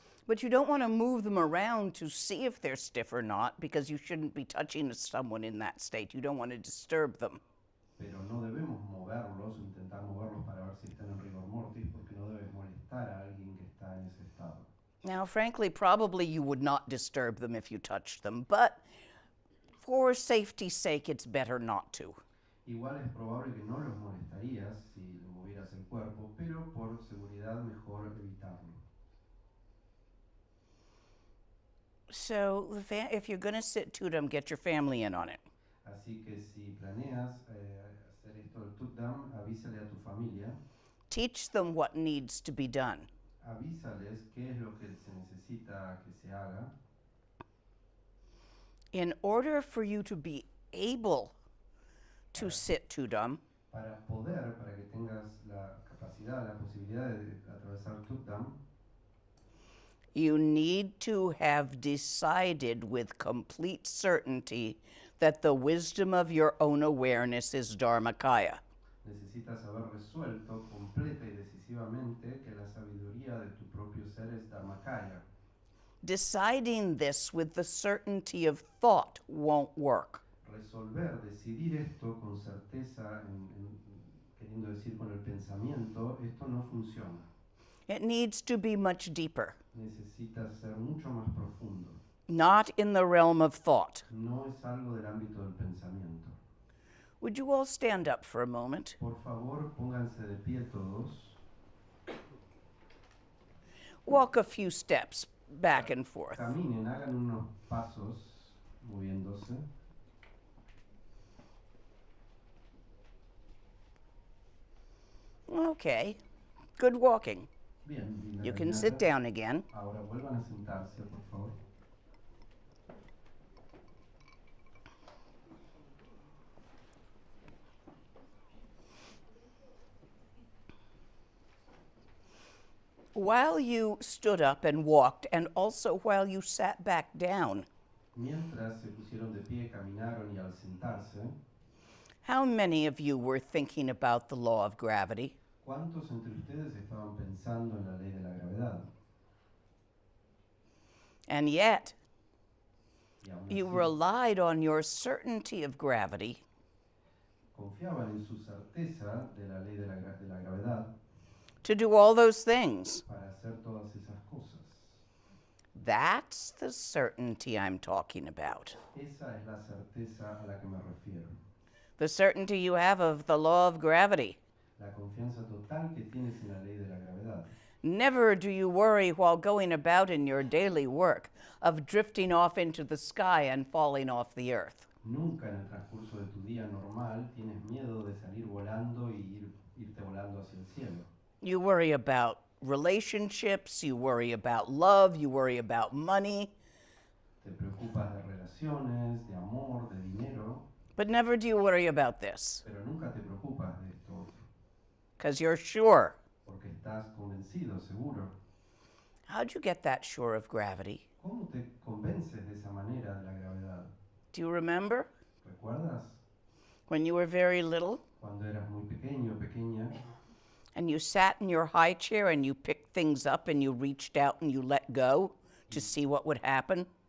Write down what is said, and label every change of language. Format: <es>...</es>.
<en>But you don't want to move them around to see if they're stiff or not, because you shouldn't be touching someone in that state. You don't want to disturb them.</en> <es>pero no debemos moverlos o intentar moverlos para ver si están en rigor mortis, porque no debes molestar a alguien que está en ese estado.</es> <en>Now, frankly, probably you would not disturb them if you touched them, but for safety's sake, it's better not to.</en> <es>Igual es probable que no los molestarías si movieras el cuerpo, pero por seguridad mejor evitarlo.</es> <en>So, if you're going to sit Tudam, get your family in on it.</en> <es>Así que si planeas hacer esto del Tutdam, avísale a tu familia,</es> <en>Teach them what needs to be done.</en> <es>avísales qué es lo que se necesita que se haga.</es> <en>In order for you to be able to sit Tudam,</en> <es>Para que tengas la capacidad, la posibilidad de atravesar Tutdam,</es> <en>you need to have decided with complete certainty that the wisdom of your own awareness is Dharmakaya.</en> <es>necesitas haber resuelto completa y decisivamente que la sabiduría de tu propio ser es Dharmakaya.</es> <en>Deciding this with the certainty of thought won't work.</en> <es>Decidir esto con certeza, queriendo decir con el pensamiento, esto no funciona.</es> <en>It needs to be much deeper,</en> <es>Necesita ser mucho más profundo.</es> <en>not in the realm of thought.</en> <es>No es algo del ámbito del pensamiento.</es> <en>Would you all stand up for a moment?</en> <es>Por favor, pónganse de pie todos.</es> <en>Walk a few steps back and forth.</en> <es>Caminen, hagan unos pasos moviéndose.</es> <en>Okay, good walking.</en> <es>Bien, linda</es> <en>You can</en> <es>caminata.</es> <en>sit down again.</en> <es>Ahora vuelvan a sentarse, por favor.</es> <en>While you stood up and walked, and also while you sat back down,</en> <es>Mientras se pusieron de pie, caminaron y al sentarse,</es> <en>how many of you were thinking about the law of gravity?</en> <es>¿cuántos entre ustedes estaban pensando en la ley de la gravedad?</es> <en>And yet,</en> <es>Y aún</es> <en>you</en> <es>así,</es> <en>relied on your certainty of gravity</en> <es>confiaban en su certeza de la ley de la gravedad</es> <en>to do all those things.</en> <es>para hacer todas esas cosas.</es> <en>That's the certainty I'm talking about.</en> <es>Esa es la certeza a la que me refiero.</es> <en>The certainty you have of the law of gravity.</en> <es>La confianza total que tienes en la ley de la gravedad.</es> <en>Never do you worry while going about in your daily work of drifting off into the sky and falling off the earth.</en> <es>Nunca en el transcurso de tu día normal tienes miedo de salir volando y irte volando hacia el cielo.</es> <en>You worry about relationships, you worry about love, you worry about money,</en> <es>Te preocupas de relaciones, de amor, de dinero,</es> <en>but never do you worry about this,</en> <es>pero nunca te preocupas de esto otro,</es> <en>because you're sure.</en> <es>porque estás convencido, seguro.</es> <en>How'd you get that sure of gravity?</en> <es>¿Cómo te convences de esa manera de la gravedad?</es> <en>Do you remember</en> <es>¿Recuerdas</es> <en>when you were very little</en> <es>cuando eras muy pequeño o pequeña</es> <en>and you sat in your high chair and you picked things up and you reached out and you let go to see what would happen?</en>